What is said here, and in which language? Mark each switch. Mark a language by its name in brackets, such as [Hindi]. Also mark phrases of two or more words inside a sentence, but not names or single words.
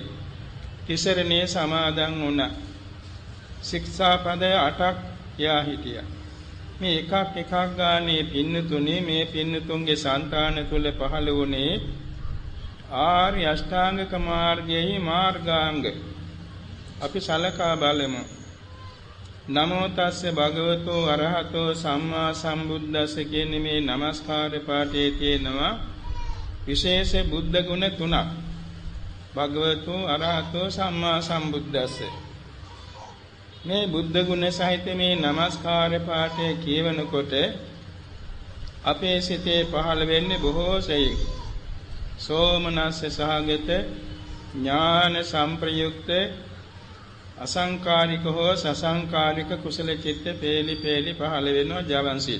[Sinhala] තිසරණේ සමාදන් වුණා. ශික්ෂාපද 8ක් කියා හිටියා. මේ එකක් ගානේ පින්තුනේ මේ පින්තුන්ගේ సంతාන තුල පහළ වුණේ ආර්ය අෂ්ටාංගික මාර්ගයේ මාර්ගාංග. අපි සලකා බලමු. [Pali] නමෝ තස්ස භගවතෝ අරහතෝ සම්මා සම්බුද්දස්ස [Sinhala] කියන මේ নমස්කාර පාඨයේ තියෙනවා විශේෂ බුද්ධ ගුණ 3ක්. [Pali] භගවතෝ අරහතෝ සම්මා සම්බුද්දස්ස. [Sinhala] මේ බුද්ධ ගුණ සහිත මේ নমස්කාර පාඨය කියවනකොට අපේ සිතේ පහළ වෙන්නේ බොහෝ සෙයින් සෝමනස්ස සහගත ඥාන සංප්‍රයුක්ත අසංකාරික හෝ සසංකාරික කුසල චිත්ත පේලි පහළ වෙනවා ජවන් සිත්.